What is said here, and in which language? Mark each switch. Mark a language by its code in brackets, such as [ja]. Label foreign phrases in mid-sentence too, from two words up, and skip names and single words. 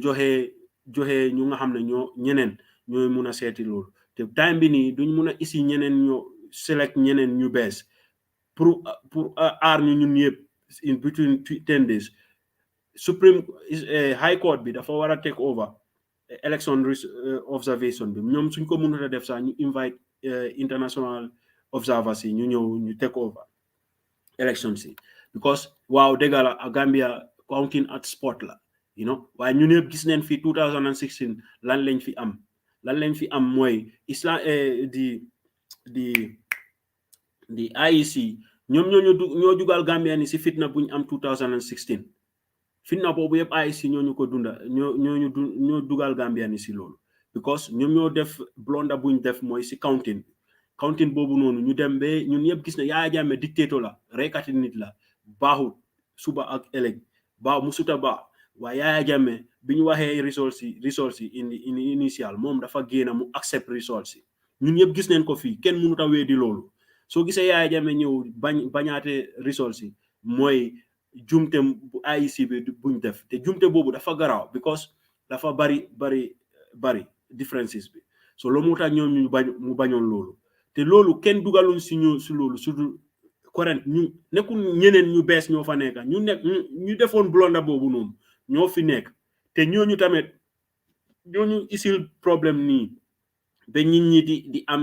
[wo] joxe ñu nga xam ne ñeneen ñooy mun a seeti loolu te time bi nii duñ mun a isi ñeneen ñoo select ñeneen ñu bees pour aar ñu ñun yëpp [en] in between 10 days [wo] Supreme High Court bi dafa war a [en] take over election observation [wo] bi ñoom suñ ko mënut a def sax ñu [en] invite international observers [wo] yi ñu ñëw ñu [en] take over election [wo] si because waaw dëgg la Gambia [en] counting at spot [wo] la waaye ñun yëpp gis neen fi 2016 lan lañ fi am mooy islam di IEC ñoom ñoo jugal Gambia ni si fitna buñ am 2016 fitna boobu yëpp IEC ñoo ñu ko dunda ñoo dugal Gambia ni si loolu because ñoom ñoo def blonda buñ def mooy si counting boobu noonu ñu dem ba ñun yëpp gis ne Yaya Jammeh dictateur la reykati nit la baaxul suba ak ëllëg musuta baax waaye Yaya Jammeh bi ñu waxee results yi initial moom dafa génn mu [en] accept results [wo] yi ñun yëpp gis neen ko fii kenn mënut a weddi loolu soo gisee Yaya Jammeh ñëw bañaate results yi mooy jumte bu IEC bi buñ def te jumte boobu dafa garaaw because dafa bari differences bi so loolu moo tax ñoom mu bañoon loolu te loolu kenn dugaluñ si loolu [fr] surtout correct [wo] ñu nekkul ñeneen ñu bees ñoo fa nekk ñu defoon blonda boobu noonu ñoo fi nekk te ñooñu tamit ñooñu isil problème nii ba nit ñi di